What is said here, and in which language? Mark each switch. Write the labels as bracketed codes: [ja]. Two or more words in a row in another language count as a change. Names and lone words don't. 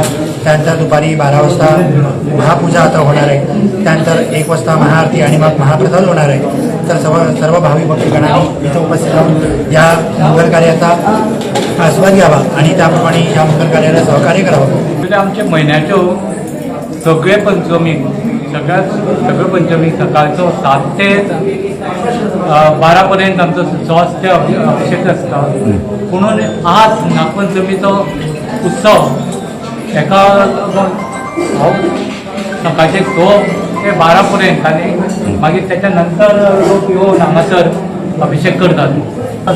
[mr] त्यानंतर दुपारी 12 वाजता महापूजा आता होणार आहे. त्यानंतर 1 वाजता महाआरती आणि मग महाप्रसाद होणार आहे. तर सर्व भाविक भक्तगणांनी इथं उपस्थित राहून या मंगल कार्याचा आस्वाद घ्यावा आणि त्याप्रमाणे या मंगल कार्याला सहकार्य करावं. [kok] म्हणजे आमचे म्हयन्याच्यो सगळे पंचमीक सगळ्यो पंचमीक सकाळचो 7 ते 12 पर्यंत आमचो स्वस्त अभिषेक आसता. म्हणून आज नागपंचमीचो उत्सव एका हांव सकाळचे 2 ते 12 पर्यंत आनी मागीर त्याच्या नंतर लोक येवन हांगासर अभिषेक करतात.